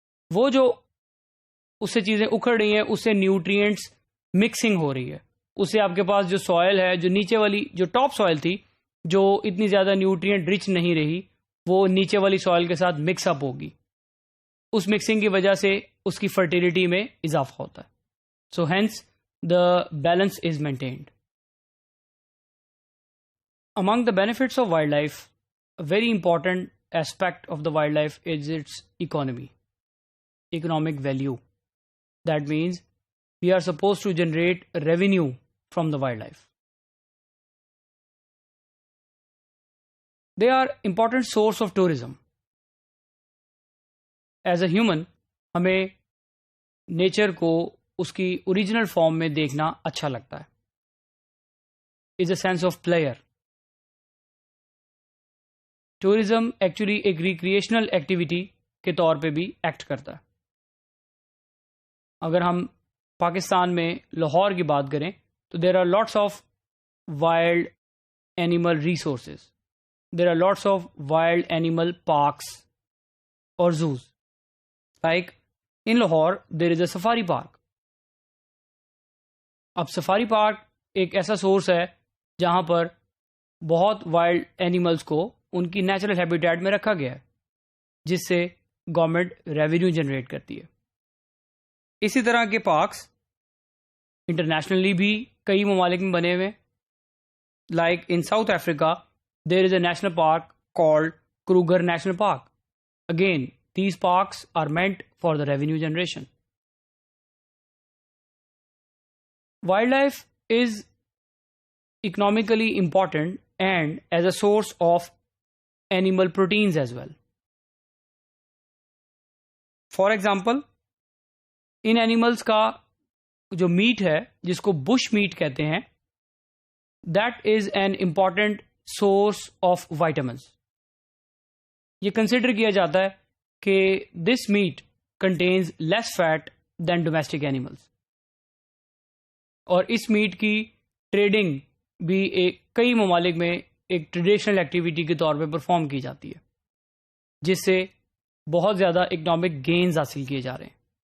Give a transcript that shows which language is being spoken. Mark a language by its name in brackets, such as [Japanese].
[Urdu] وہ جو اس سے چیزیں اکھڑ رہی ہیں اس سے نیوٹرینٹس مکسنگ ہو رہی ہے، اس سے آپ کے پاس جو سوائل ہے، جو نیچے والی جو ٹاپ سوائل تھی جو اتنی زیادہ نیوٹرینٹ رچ نہیں رہی، وہ نیچے والی سوائل کے ساتھ مکس اپ ہوگی. اس مکسنگ کی وجہ سے اس کی فرٹیلیٹی میں اضافہ ہوتا ہے. [English] So hence the balance is maintained. Among the benefits of wildlife, a very important aspect of the wildlife is its economy, economic value. That means we are supposed to generate revenue from the wildlife. They are important source of tourism. As a human, [Urdu] ہمیں nature کو اس کی original form میں دیکھنا اچھا لگتا ہے. [English] Is a sense of player. [Urdu] Tourism actually ایک recreational activity کے طور پہ بھی ایکٹ کرتا ہے. اگر ہم پاکستان میں لاہور کی بات کریں تو [English] There are lots of wild animal resources, there are lots of wild animal parks اور zoos. Like in Lahore there is a safari park. [Urdu] اب سفاری پارک ایک ایسا سورس ہے جہاں پر بہت وائلڈ اینیملز کو ان کی نیچرل ہیبیٹیٹ میں رکھا گیا ہے، جس سے گورنمنٹ ریونیو جنریٹ کرتی ہے. اسی طرح کے پارکس انٹرنیشنلی بھی کئی ممالک میں بنے ہوئے. [English] Like in South Africa there is a national park called Kruger national park. Again these parks are meant for the revenue generation. Wildlife life is economically important and as a source of animal proteins as well. For example, [Urdu] in animals کا جو meat ہے جس کو Bush meat کہتے ہیں، [English] That is an important source of vitamins. [Urdu] یہ consider کیا جاتا ہے کہ [English] This meat contains less fat than domestic animals. [Urdu] اور اس میٹ کی ٹریڈنگ بھی کئی ممالک میں ایک ٹریڈیشنل ایکٹیویٹی کے طور پہ پرفارم کی جاتی ہے، جس سے بہت زیادہ اکنامک گینز حاصل کیے جا رہے ہیں.